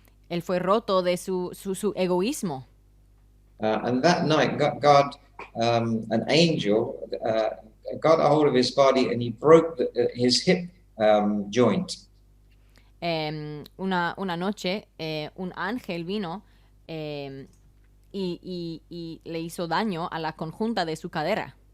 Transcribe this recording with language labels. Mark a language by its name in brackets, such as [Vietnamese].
[Spanish] Él fue roto de su egoísmo. [English] And that night, God an angel, got a hold of his body, and he broke his hip joint. [Spanish] Una noche, un ángel vino y le hizo daño a la conjunta de su cadera.